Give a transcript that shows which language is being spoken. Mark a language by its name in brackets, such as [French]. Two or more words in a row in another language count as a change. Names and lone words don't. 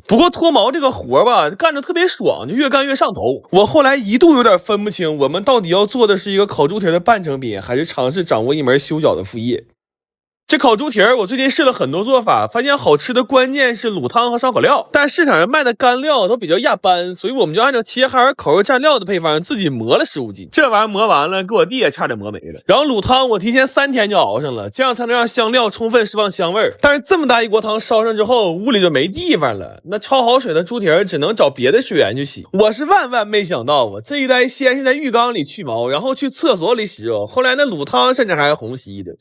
[Chinese] 不過脫毛這個活吧，幹着特別爽，就越幹越上頭。我後來一度有點分不清，我們到底要做的是一個烤豬蹄兒的半成品，還是嘗試掌握一門修腳的副業。這烤豬蹄兒我最近試了很多做法，發現好吃的關鍵是滷湯和燒烤料，但市場上賣的干料都比较压班，所以我们就按照齐齐哈尔烤肉蘸料的配方自己磨了15斤。这玩意儿磨完了，给我弟也差點磨沒了。然後滷湯我提前3天就熬上了，這樣才能讓香料充分釋放香味。但是這麼大一鍋湯燒上之後，屋裡就沒地方了，那焯好水的豬蹄兒只能找別的水源去洗。我是萬萬沒想到啊，這一代先是在浴缸裡去毛，然後去廁所裡洗肉，後來那滷湯甚至還是虹吸的。